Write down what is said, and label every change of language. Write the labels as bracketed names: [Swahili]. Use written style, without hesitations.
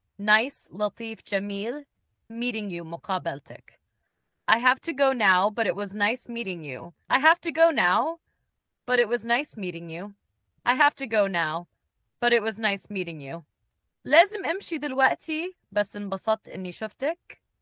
[English] Nice, [Arabic] لطيف, جميل. [English] Meeting you [Arabic] مقابلتك. [English] I have to go now, but it was nice meeting you. I have to go now, but it was nice meeting you. I have to go now, but it was nice meeting you. [Arabic] لازم أمشي دلوقتي بس انبسطت إني شفتك.